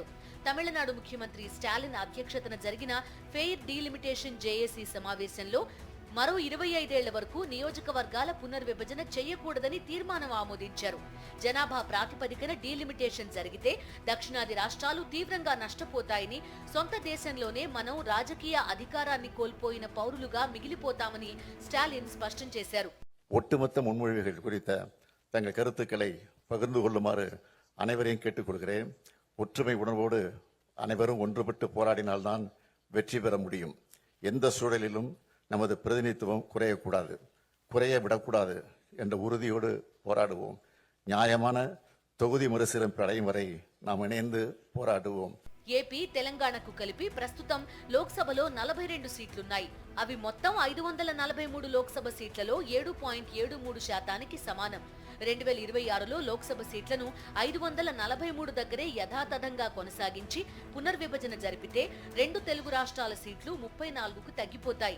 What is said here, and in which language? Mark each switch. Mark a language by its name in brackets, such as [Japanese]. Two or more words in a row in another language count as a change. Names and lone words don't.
[Telugu] తమిళనాడు ముఖ్యమంత్రి స్టాలిన్ అధ్యక్షతన జరిగిన ఫెయిర్ డీలిమిటేషన్ జేఏసీ సమావేశంలో మరో 25 ఏళ్ల వరకు నియోజకవర్గాల పునర్విభజన చేయకూడదని తీర్మానం ఆమోదించారు. జనాభా ప్రాతిపదికన డీలిమిటేషన్ జరిగితే దక్షిణాది రాష్ట్రాలు తీవ్రంగా నష్టపోతాయని, సొంత దేశంలోనే మనం రాజకీయ అధికారాన్ని కోల్పోయిన పౌరులుగా మిగిలిపోతామని స్టాలిన్ స్పష్టం చేశారు. [Tamil] ஒட்டுமொத்த முன்மொழிவுகள் குறித்த தங்கள் கருத்துக்களை பகிர்ந்து கொள்ளுமாறு அனைவரையும் கேட்டுக்கொள்கிறேன். ஒற்றுமை உணர்வோடு அனைவரும் ஒன்றுபட்டு போராடினால்தான் வெற்றி பெற முடியும். எந்த சூழலிலும் நமது பிரதிநிதித்துவம் குறையக்கூடாது, குறைய விடக்கூடாது என்ற உறுதியோடு போராடுவோம். நியாயமான தொகுதி மறுசீரமைப்பு அடையும் வரை நாம் இணைந்து போராடுவோம். [Telugu] ఏపీ తెలంగాణకు కలిపి ప్రస్తుతం లోక్సభలో 42 సీట్లున్నాయి. అవి మొత్తం 543 లోక్సభ సీట్లలో 7.73% సమానం. 2026లో లోక్సభ సీట్లను 543 దగ్గరే యథాతథంగా కొనసాగించి పునర్విభజన జరిపితే 2 తెలుగు రాష్ట్రాల సీట్లు 34కు తగ్గిపోతాయి.